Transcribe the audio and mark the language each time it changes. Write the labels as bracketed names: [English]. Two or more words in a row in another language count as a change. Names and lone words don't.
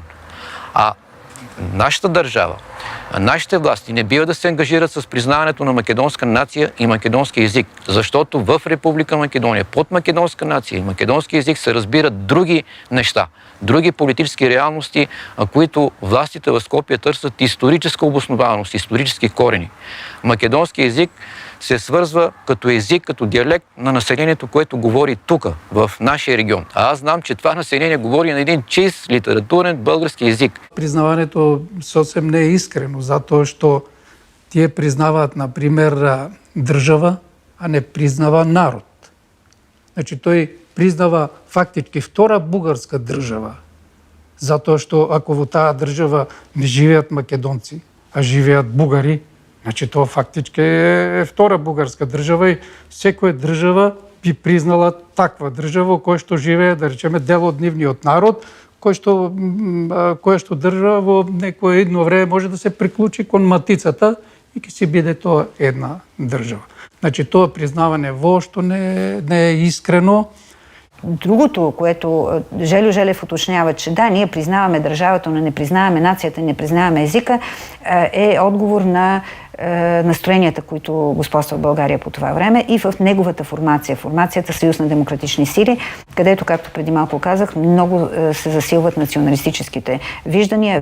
[Bulgarian] А нашата държава, нашите власти не бива да се ангажират с признаването на македонска нация и македонски език, защото в Република Македония под македонска нация и македонски език се разбират други неща, други политически реалности, които властите в Скопие търсят историческа обоснованост, исторически корени. Македонски език се свързва като език, като диалект на населението, което говори тук, в нашия регион. А аз знам, че това население говори на един чист литературен български език. Признаването съвсем не е искрено, [Macedonian] затоа што тие признаваат, например, држава, а не признава народ. Значи тој признава фактички втора бугарска држава, затоа што ако во таа држава не живеат македонци, а живеат бугари, значи тоа фактички е втора бугарска држава и секоја држава би признала таква држава која што живее, да речеме, дел од нивниот народ, која што држава во некое едно време може да се приклучи кон матицата и ќе си биде тоа една држава. Значи тоа признаване воопшто не е искрено. [Bulgarian] Другото, което Желю Желев уточнява, че да, ние признаваме държавата, но не признаваме нацията, не признаваме езика, е отговор на настроенията, които господства в България по това време и в неговата формация, формацията Съюз на демократични сили, където, както преди малко казах, много се засилват националистическите виждания.